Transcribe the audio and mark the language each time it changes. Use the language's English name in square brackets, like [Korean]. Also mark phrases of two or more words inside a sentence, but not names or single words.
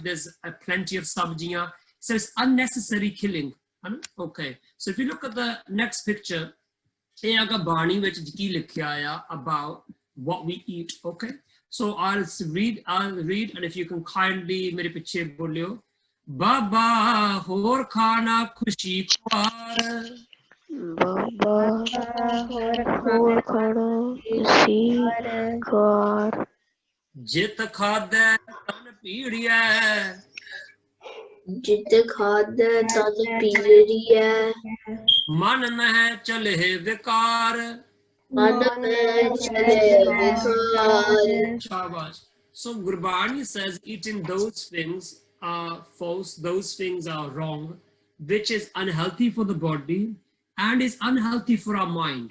[English] There's plenty of sabjiyan. So it's unnecessary killing. Okay. So if you look at the next picture, about what we eat. Okay. So I'll read, and if you can kindly [Punjabi] ਮੇਰੇ ਪਿੱਛੇ ਬੋਲਿਓ. ਬਾਬਾ ਹੋਰ ਖਾਣਾ ਖੁਸ਼ੀ ਖੁਆਰ. ਬਾਬਾ ਹੋਰ ਖਾਣਾ ਖੁਸ਼ੀ ਖੁਆਰ. ਜਿਤ ਖਾਧੇ ਤਨ ਪੀੜੀਐ. ਜਿਤ ਖਾਧੇ ਤਨ ਪੀੜੀਐ. ਮਨ ਮਹਿ ਚਲੇ ਵਿਕਾਰ. ਮਨ ਮਹਿ ਚਲੇ ਵਿਕਾਰ. Shabash. [English] So Gurbani says eating those things are false, those things are wrong, which is unhealthy for the body and is unhealthy for our mind.